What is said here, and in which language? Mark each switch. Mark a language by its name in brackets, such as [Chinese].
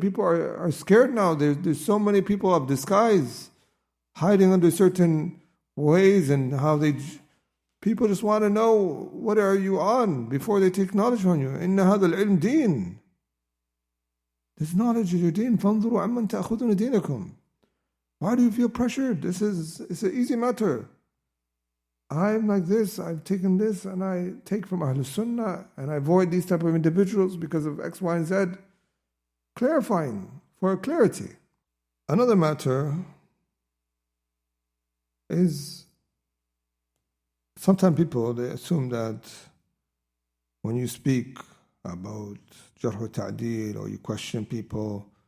[English] People are scared now. There's so many people of disguise hiding under certain ways and how people just want to know what are you on before they take knowledge from you. [Arabic] إن هذا العلم دين. [English] This knowledge is your deen. [Arabic] فانظروا عمن تأخذون دينكم. [English] Why do you feel pressured? It's an easy matter. I'm like this, I've taken this, and I take from Ahlul Sunnah, and I avoid these type of individuals because of X, Y, and Z. Clarifying for clarity. Another matter is sometimes people, they assume that when you speak about Jarh wa Ta'deel or you question people,